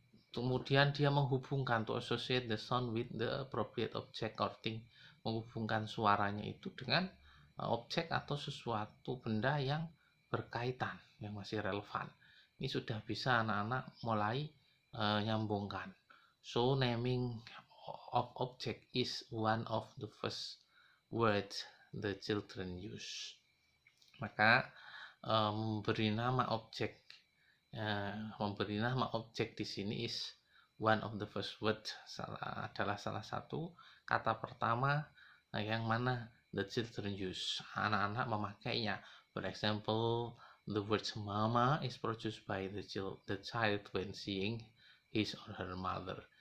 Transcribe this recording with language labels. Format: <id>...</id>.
<id>Kemudian dia menghubungkan,</id> <en>to associate the sound with the appropriate object or thing,</en> <id>menghubungkan suaranya itu dengan objek atau sesuatu benda yang berkaitan, yang masih relevan. Ini sudah bisa anak-anak mulai nyambungkan.</id> <en>So naming of object is one of the first words the children use.</en> <id>Maka memberi nama objek di sini</id> <en>is one of the first word,</en> <id>adalah salah satu kata pertama yang mana</id> <en>the children use,</en> <id>anak-anak memakainya.</id> <en>For example, the word mama is produced by the child when seeing his or her mother.</en>